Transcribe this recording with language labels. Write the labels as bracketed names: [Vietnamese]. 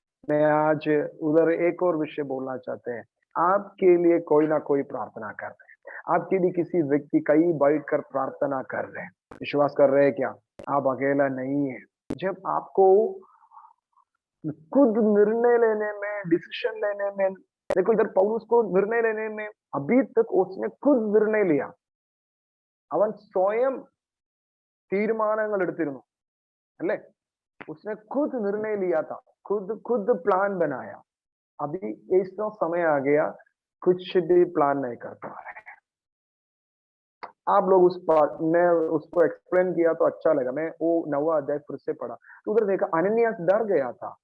[Hindi] मैं आज उधर एक और विषय बोलना चाहते हैं। आपके लिए कोई ना कोई प्रार्थना कर रहे हैं, आपके लिए किसी व्यक्ति कई बैठकर प्रार्थना कर रहे हैं। विश्वास कर रहे हैं क्या? आप अकेला नहीं है। जब आपको खुद निर्णय लेने में, डिसीजन लेने में, देखो इधर पौलुस को निर्णय लेने में अभी तक उसने खुद निर्णय लिया। [Malayalam] അവൻ സ്വയം തീരുമാനങ്ങൾ എടുത്തിരുന്നു अल्ले? [Hindi] उसने खुद निर्णय लिया था, खुद प्लान बनाया। अभी ऐसा समय आ गया, कुछ भी प्लान नहीं करता है। आप लोग मैं उसको एक्सप्लेन किया तो अच्छा लगा। मैं वो 9वां अध्याय फिर से पढ़ा तो उधर देखा अनन्यास डर गया था।